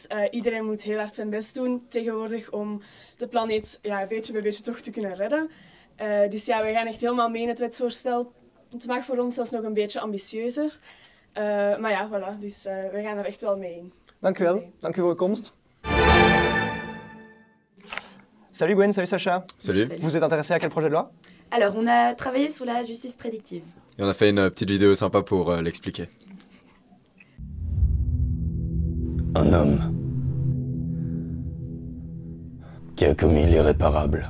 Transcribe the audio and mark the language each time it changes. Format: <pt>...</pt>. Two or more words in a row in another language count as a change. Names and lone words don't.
<nl>Iedereen moet heel hard zijn best doen tegenwoordig om de planeet beetje bij beetje toch te kunnen redden. Dus ja, wij gaan echt helemaal mee in het wetsvoorstel. Het mag voor ons zelfs nog een beetje ambitieuzer. Maar ja, voilà, dus we gaan er echt wel mee in. Dank u wel. Dank u voor uw komst.</nl> <fr>Salut Gwen, salut Sacha. Salut. Vous êtes intéressé à quel projet de loi? Alors, on a travaillé sur la justice prédictive. Et on a fait une petite vidéo sympa pour l'expliquer. Un homme qui a commis l'irréparable.</fr>